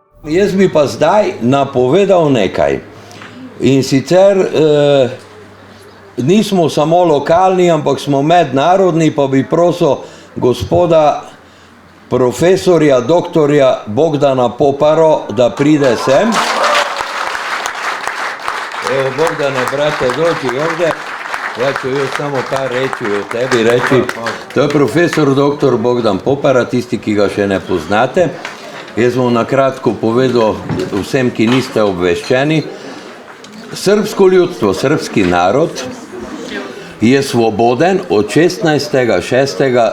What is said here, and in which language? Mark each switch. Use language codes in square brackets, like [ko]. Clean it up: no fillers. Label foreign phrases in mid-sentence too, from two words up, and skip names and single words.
[sl] Jaz bi pa zdaj napovedal nekaj. In sicer nismo samo lokalni, ampak smo mednarodni, pa bi prosil gospoda profesorja, doktorja Bogdana Poparo, da pride sem. [hr] Evo, Bogdane, brate, dođi ovdje. Ja ću još samo par reći o tebi reći. [sl] To je profesor doktor Bogdan Popara, tisti, ki ga še ne poznate. Jaz bom na kratko povedal vsem, ki niste obveščeni. Srpsko ljudstvo, srpski narod je svoboden od 16.6.